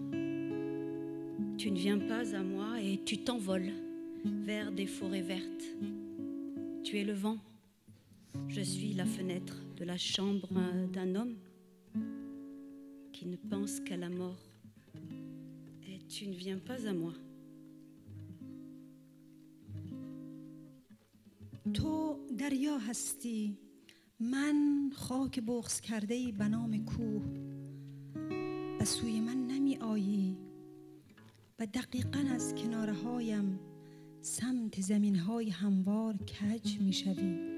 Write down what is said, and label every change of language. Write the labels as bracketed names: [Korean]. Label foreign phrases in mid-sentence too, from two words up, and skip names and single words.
[French] Tu ne viens pas à moi et tu t'envoles vers des forêts vertes. Tu es le vent, je suis la fenêtre de la chambre d'un homme qui ne pense qu'à la mort. Et tu ne viens pas à moi. [Persian] تو دریا هستی، من خاک بغض کرده‌ای به نام کوه. به سوی من نمی آیی و دقیقاً از کنارهایم سمت زمین‌های هموار کج می‌شوی.